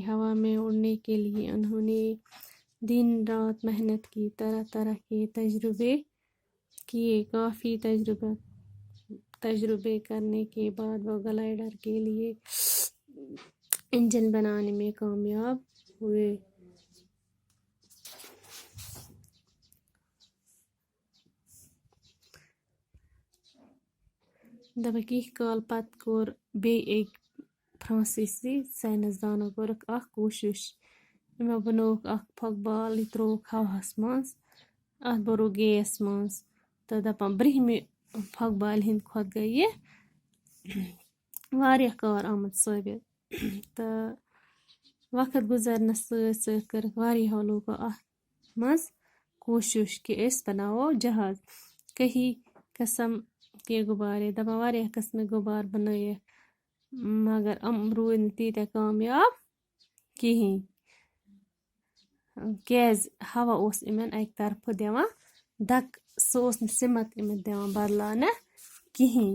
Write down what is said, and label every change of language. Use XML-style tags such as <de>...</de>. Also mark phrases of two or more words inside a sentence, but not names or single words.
<ur>ہوا میں اڑنے کے لیے انہوں نے دن رات محنت کی. طرح طرح کے تجربے کیے. کافی تجربے کرنے کے بعد وہ گلائیڈر کے لیے انجن بنانے میں کامیاب ہوئے.</ur> <ks>کینٛہہ کال پتہٕ کوٚر بیٚیہِ أکۍ فرانسیسی ساینسدانو کٔرٕکھ اکھ کوٗشش. یِمو بنووُکھ اکھ پھۄکہٕ بال. یہِ ترٛووُکھ ہواہس منٛز. اتھ بوٚرُکھ گیس منٛز تہٕ دپان برٛونٛہمہِ پھۄکہٕ بالہِ ہٕنٛدِ کھۄتہٕ گٔے یہِ واریاہ کارآمد ثٲبت. تہٕ وقت گُزرنس سۭتۍ سۭتۍ کٔرٕکھ واریاہو لوٗکو اتھ منٛز کوٗشش کہِ أسۍ بناوو جہاز.</ks> <ur>کئی قسم کے غبارے</ur> <ks>دپان واریاہ قٕسمٕکۍ غُبارٕ بنٲیِکھ مگر یِم روٗدۍ نہٕ تیٖتیٛاہ کامیاب کِہیٖنۍ کیٛازِ ہوا اوس یِمن اکہِ طرفہٕ دِوان دھکہٕ. سُہ اوس نہٕ سِمت یِمن دِوان بدلاونہٕ کِہیٖنۍ.</ks>